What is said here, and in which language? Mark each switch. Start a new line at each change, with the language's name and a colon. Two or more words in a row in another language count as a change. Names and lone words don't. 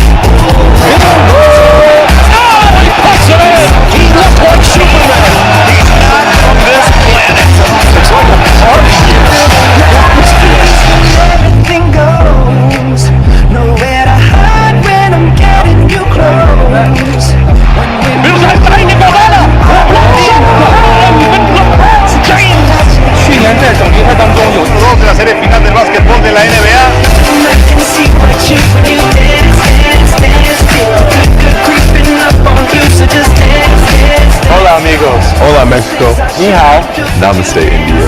English: Oh, he puts it in! He looks like Superman! He's not from this planet! It's like a party here. Everything goes, nowhere to hide when I'm getting you close.
Spanish: Bills al técnico Vela!
Chinese: 去年在总决赛当中有
Spanish: 2de la serie final del básquetbol de la NBA. Hola amigos. Hola Mexico. Ni hao.
Hindi: Namaste India.